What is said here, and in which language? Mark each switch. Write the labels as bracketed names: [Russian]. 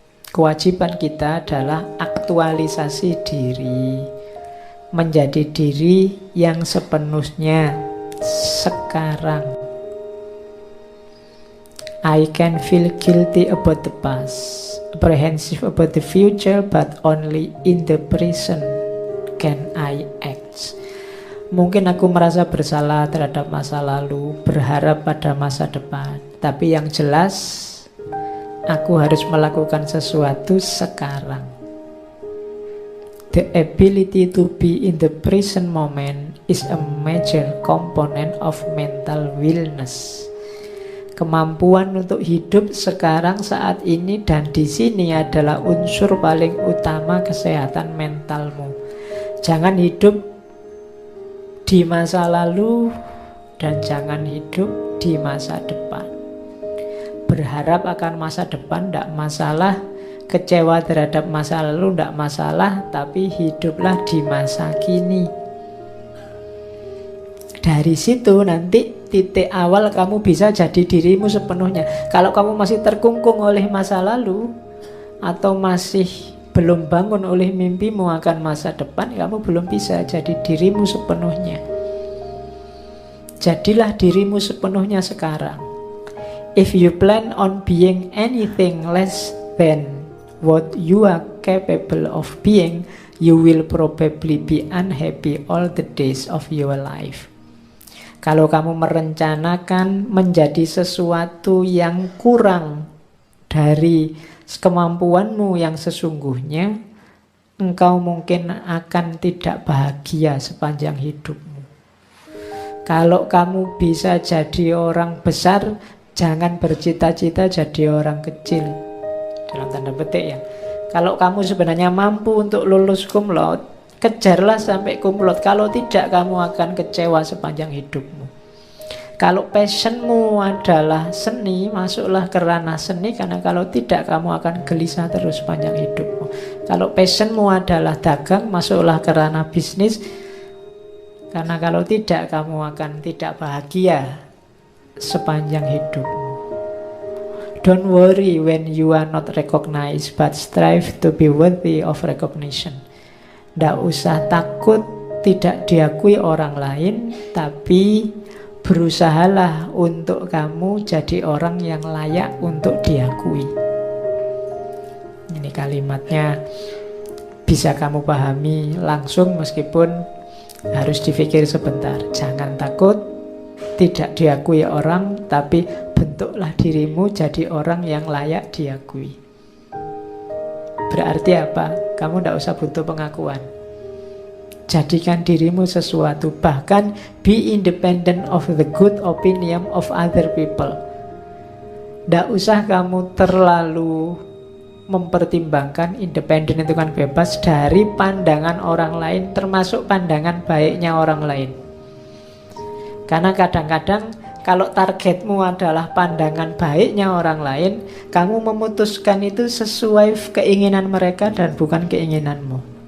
[Indonesian] Kewajiban kita adalah aktualisasi diri, menjadi diri yang sepenuhnya sekarang. [English] I can feel guilty about the past, apprehensive about the future, but only in the present can I act. [Indonesian] Mungkin aku merasa bersalah terhadap masa lalu, berharap pada masa depan, tapi yang jelas aku harus melakukan sesuatu sekarang. [English] The ability to be in the present moment is a major component of mental wellness. [Indonesian] Kemampuan untuk hidup sekarang, saat ini dan di sini adalah unsur paling utama kesehatan mentalmu. Jangan hidup di masa lalu dan jangan hidup di masa depan. Berharap akan masa depan tidak masalah, kecewa terhadap masa lalu tidak masalah, tapi hiduplah di masa kini. Dari situ nanti titik awal kamu bisa jadi dirimu sepenuhnya. Kalau kamu masih terkungkung oleh masa lalu atau masih belum bangun oleh mimpimu akan masa depan, kamu belum bisa jadi dirimu sepenuhnya. Jadilah dirimu sepenuhnya sekarang. [English] If you plan on being anything less than what you are capable of being, you will probably be unhappy all the days of your life. [Indonesian] Kalau kamu merencanakan menjadi sesuatu yang kurang dari kemampuanmu yang sesungguhnya, engkau mungkin akan tidak bahagia sepanjang hidupmu. Kalau kamu bisa jadi orang besar, jangan bercita-cita jadi orang kecil. Dalam tanda petik ya. Kalau kamu sebenarnya mampu untuk lulus cum laude, kejarlah sampai cum laude. Kalau tidak, kamu akan kecewa sepanjang hidupmu. Kalau passionmu adalah seni, masuklah ke ranah seni, karena kalau tidak, kamu akan gelisah terus sepanjang hidupmu. Kalau passionmu adalah dagang, masuklah ke ranah bisnis, karena kalau tidak, kamu akan tidak bahagia sepanjang hidupmu. [English] Don't worry when you are not recognized, but strive to be worthy of recognition. [Indonesian] Tidak usah takut tidak diakui orang lain, tapi berusahalah untuk kamu jadi orang yang layak untuk diakui. Ini kalimatnya bisa kamu pahami langsung meskipun harus dipikir sebentar. Jangan takut tidak diakui orang, tapi bentuklah dirimu jadi orang yang layak diakui. Berarti apa? Kamu tidak usah butuh pengakuan. Jadikan dirimu sesuatu. Bahkan [English] be independent of the good opinion of other people. [Indonesian] Tidak usah kamu terlalu mempertimbangkan. Independen itu kan bebas dari pandangan orang lain, termasuk pandangan baiknya orang lain. Karena kadang-kadang kalau targetmu adalah pandangan baiknya orang lain, kamu memutuskan itu sesuai keinginan mereka dan bukan keinginanmu.